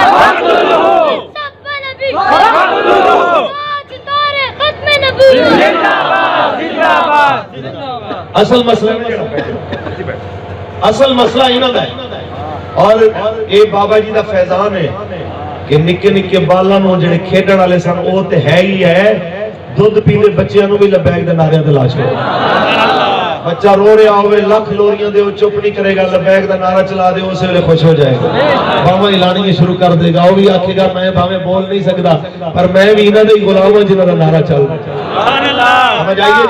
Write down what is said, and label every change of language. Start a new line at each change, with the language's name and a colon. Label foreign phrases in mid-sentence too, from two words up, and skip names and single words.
Arabic: فقتلوہ من سب نبی شرف فقتلوہ
Urdu: تاجدار ختم نبوت زندہ باد زندہ باد۔
Punjabi: اصل مسئلہ انہوں نے اور اے بابا جی دا فیضان ہے کہ نکے نکے بالاں نوں جڑے کھیڈن والے سن او تے ہے ہی ہے، دودھ پیندے بچیاں نوں بھی لبیک دے نعرے تے لاش کرو۔ بچہ رو رہا ہوئے لاکھ لوریاں دے وہ چپ نہیں کرے گا، لبیک دا نعرہ چلا دے اسے ویلے خوش ہو جائے گا، باواں ہلانی شروع کر دے گا، وہ بھی آکھے گا میں باویں بول نہیں سکدا پر میں بھی انہاں دے غلام ہاں جنہاں دا نعرہ چل رہا ہے۔ سمجھ آئیے؟